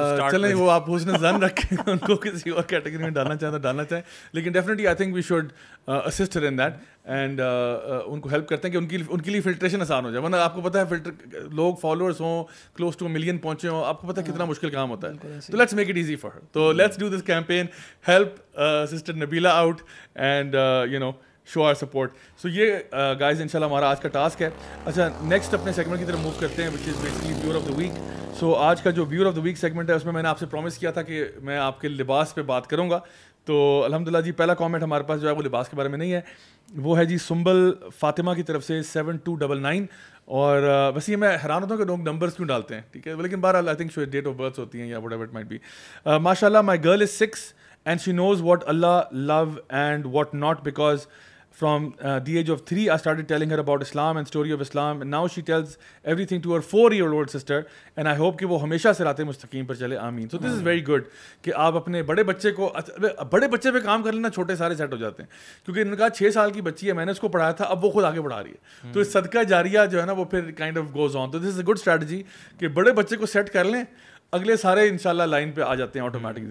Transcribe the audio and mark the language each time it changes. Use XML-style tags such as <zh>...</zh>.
<ur>چلیں وہ آپ حسن ظن رکھیں, ان کو کسی اور کیٹیگری میں ڈالنا چاہیں تو ڈالنا چاہیں, لیکن</ur> <en>definitely I think we should assist her in that and</en> <ur>ان کو ہیلپ کرتے ہیں کہ ان کے لیے فلٹریشن آسان ہو جائے. ورنہ آپ کو پتہ ہے فلٹر لوگ فالوورس ہوں کلوز ٹو 1 ملین پہنچے ہوں, آپ کو پتہ ہے کتنا مشکل کام ہوتا ہے. تو</ur> <en>Let's make it easy for her. تو let's do this campaign, help sister Nabila out and show our support.</en> <ur>سو یہ گائز انشاءاللہ ہمارا آج کا ٹاسک ہے. اچھا نیکسٹ اپنے سیگمنٹ کی طرف موو کرتے ہیں</ur> <en>Which is basically viewer of the week.</en> <ur>سو آج کا جو viewer of the week segment ہے اس میں نے آپ سے پرومس کیا تھا کہ میں آپ کے لباس پہ بات کروں گا. تو الحمدللہ جی پہلا کامنٹ ہمارے پاس جو ہے وہ لباس کے بارے میں نہیں ہے, وہ ہے جی سنبل فاطمہ کی طرف سے 7299. اور ویسے میں حیران ہوتا ہوں کہ لوگ نمبرز کیوں ڈالتے ہیں, ٹھیک ہے, لیکن بہرحال I think date of birth ہوتی ہیں یا</ur> <en>Whatever it might be. ماشاء اللہ my girl is 6 and she knows what اللہ love and what not because from the age of 3 I started telling her about Islam and story of Islam, and now she tells everything to her 4-year-old sister, and I hope</en> <ur>کہ وہ ہمیشہ صراط مستقیم پر چلے, آمین.</ur> <en>So this is very good</en> <ur>کہ آپ اپنے بڑے بچے کو, بڑے بچے پہ کام کر لینا, چھوٹے سارے سیٹ ہو جاتے ہیں. کیونکہ انہوں نے کہا 6 سال کی بچی ہے, میں نے اس کو پڑھایا تھا, اب وہ خود آگے بڑھا رہی ہے. تو اس صدقہ جاریہ جو ہے نا وہ پھر</ur> <en>Kind of goes on.</en> <ur>تو</ur> <en>this is a good strategy</en> <ur>کہ بڑے بچے کو سیٹ کر لیں, اگلے سارے انشاءاللہ لائن پہ آ جاتے ہیں آٹومیٹکلی.</ur>